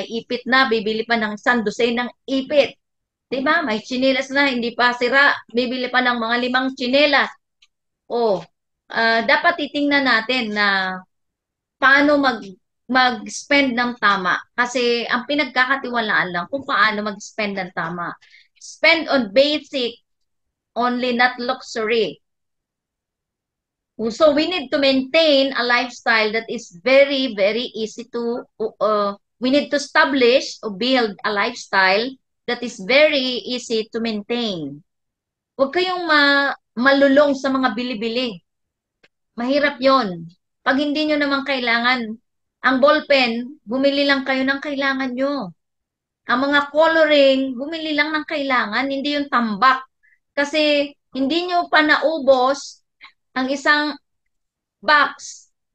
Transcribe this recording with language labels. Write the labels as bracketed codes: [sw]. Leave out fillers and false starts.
[tl] May ipit na, bibili pa ng sandusay ng ipit. Diba? May tsinelas na, hindi pa sira. Bibili pa ng mga 5 tsinelas. Oh, dapat titingnan natin na paano mag-spend ng tama. Kasi ang pinagkakatiwalaan lang kung paano mag-spend ng tama. [en] Spend on basic only, not luxury. So we need to maintain a lifestyle that is very, very easy to, we need to establish or build a lifestyle that is very easy to maintain. [tl] Huwag kayong malulong sa mga bili-bili. Mahirap yon. Pag hindi nyo naman kailangan, ang ballpen, bumili lang kayo ng kailangan nyo. Ang mga coloring, bumili lang ng kailangan, hindi yung tambak. Kasi hindi nyo pa naubos ang isang box.